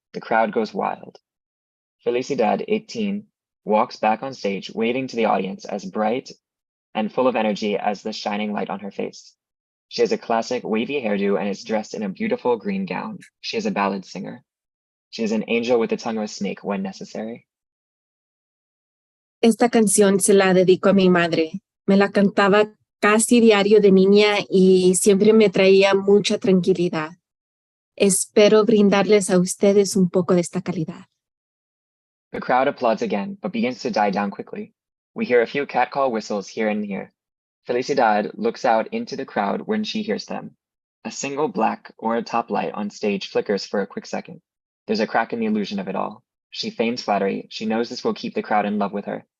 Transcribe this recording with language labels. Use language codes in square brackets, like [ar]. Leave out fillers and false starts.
[en] The crowd goes wild. Felicidad, 18, walks back on stage, waving to the audience as bright and full of energy as the shining light on her face. She has a classic wavy hairdo and is dressed in a beautiful green gown. She is a ballad singer. She is an angel with the tongue of a snake when necessary. [es] Esta canción se la dedico a mi madre. Me la cantaba casi diario de niña y siempre me traía mucha tranquilidad. Espero brindarles a ustedes un poco de esta calidad. [en] The crowd applauds again, but begins to die down quickly. We hear a few catcall whistles here and here. Felicidad looks out into the crowd when she hears them. A single black or a top light on stage flickers for a quick second. There's a crack in the illusion of it all. She feigns flattery. She knows this will keep the crowd in love with her.